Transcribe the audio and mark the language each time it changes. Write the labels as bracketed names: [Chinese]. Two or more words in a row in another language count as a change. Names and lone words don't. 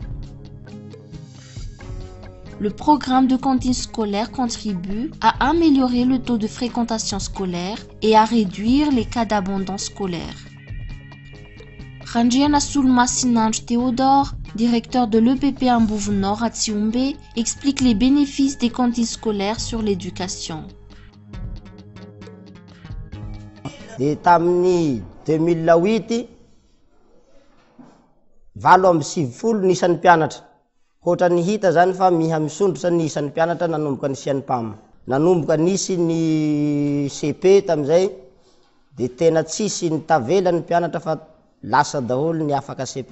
[French] Le programme de cantine scolaire contribue à améliorer le taux de fréquentation scolaire et à réduire les cas d'abandon scolaire. Ranjiana Sulma Sinanj Théodore, directeur de l'EPP Ambouv Nord à Tsiumbe, explique les bénéfices des cantines scolaires sur l'éducation. [Malagasy] Dia tamin'ny 2008 valo amby sivifolo nisan'ny mpianatra ohatra ny hita zany fa miha misondrotra ny isan'ny mpianatra nanomboka ny sian'ny PAM nanomboka nisy ny CP tamizay de tena tsisy ny tavela ny mpianatra fa lasa daholo ny afaka CP